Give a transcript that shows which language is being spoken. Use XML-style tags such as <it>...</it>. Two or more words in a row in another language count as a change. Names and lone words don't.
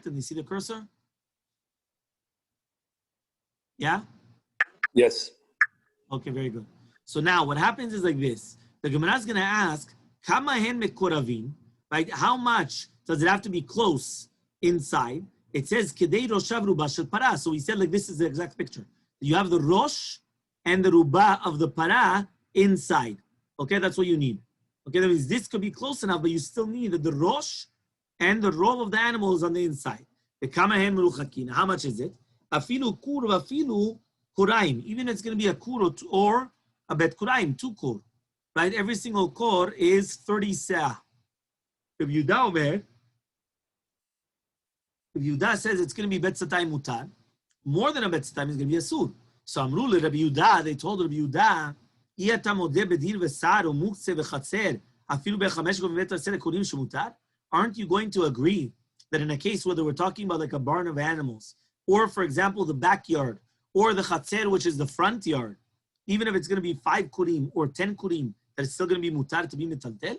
<en>And they see the cursor? Yeah? Yes. Okay, very good. So now what happens is like this. The Gemara is going to ask,</en> <he>כמה הן מקורבין,</he> <en>right? How much does it have to be close inside? It says,</en> <he>כדי ראשה ורובה של פרה.</he> <en>So we said like this is the exact picture. You have the rosh and the ruba of the para inside. Okay, that's what you need. Okay, that means this could be close enough, but you still need the rosh and the row of the animal is on the inside. How much is it?</en> <he>אפילו כור ואפילו כוריים.</he> <en>Even if it's going to be a kur or a</en> <he>בית כוריים,</he> <en>2 kur. Right? Every single kur is 30 seah. If Yudah says it's going to be</en> <he>בית סאתיים מותר,</he> <en>more than a</en> <he>בית סאתיים</he> <en>is going to be a sur. So</en> <he>אמרו לו רבי יהודה,</he> <en>they told Rabbi Yudah, aren't you going to agree that in a case whether we're talking about like a barn of animals, or for example the backyard, or the chatzer, which is the front yard, even if it's going to be 5 kurim or 10 kurim, that it's still going to be mutar to be metaltel?</en>